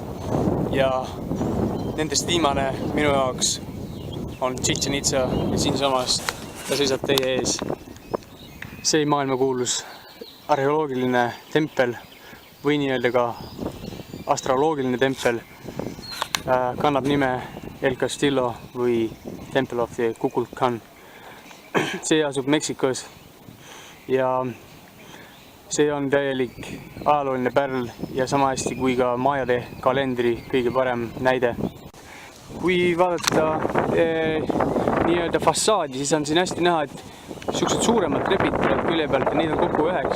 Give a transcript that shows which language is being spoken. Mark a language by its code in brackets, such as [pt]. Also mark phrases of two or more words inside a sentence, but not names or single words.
[et] Ja nendest viimane minu jaoks on Chichen Itza ja siinsamast ta seisab teie ees. See maailmakuulus arheoloogiline tempel või nii-öelda ka astroloogiline tempel kannab nime El Castillo või [en] Temple of the Kukulkan. [et] See asub Meksikos ja see on täielik ajalooline pärl ja sama hästi kui ka maajade kalendri kõige parem näide. Kui vaadata nii-öelda fassaadi, siis on siin hästi näha, et siuksed suuremad trepid tulevad külje pealt ja neid on kokku